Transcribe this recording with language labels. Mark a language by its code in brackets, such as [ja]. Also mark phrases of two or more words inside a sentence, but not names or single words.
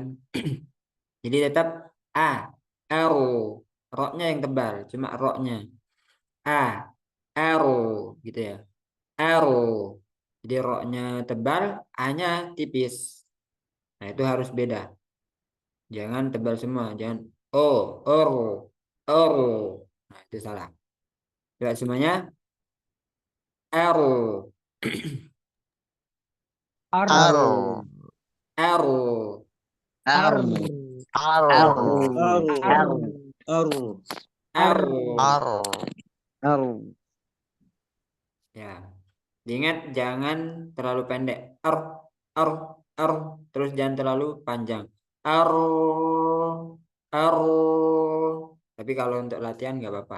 [id] Jadi tetap A, arrow. Roknya yang tebal, cuma roknya. A, arrow gitu ya. Arrow. Jadi roknya tebal, A-nya tipis. Nah, itu harus beda. Jangan tebal semua, jangan O, oro, oro. Nah, itu salah. Coba semuanya arrow, Ar. arrow, Ar. Aru. Ar. Aru. Aru. Ar. arrow. Aru. Ya. Diingat jangan terlalu pendek. Ar, ar, ar. Terus jangan terlalu panjang. Ar, ar. Tapi kalau untuk latihan nggak apa-apa.